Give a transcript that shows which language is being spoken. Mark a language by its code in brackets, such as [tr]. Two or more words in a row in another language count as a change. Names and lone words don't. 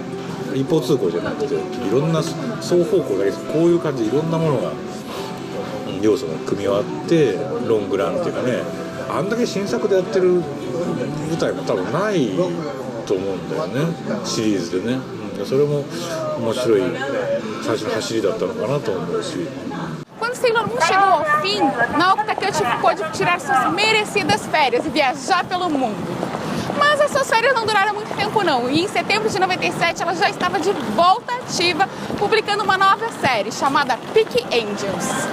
[ja] 一方通行じゃなくて、いろんな双方向だけこういう感じでいろんなものが要素が組み合わってロングランっていうかね、あんだけ新作でやってる舞台も多分ないと思うんだよね、シリーズでね。それも面白い最初の走りだったのかなと思うし。 [pt] Quando Sailor Moon chegou ao fim, Naoko Takeuchi ficou de tirar suas merecidas férias e viajar pelo mundo. Mas as suas férias não duraram muito tempo não, e em setembro de 97 ela já estava de volta ativa, publicando uma nova série chamada Peak Angels.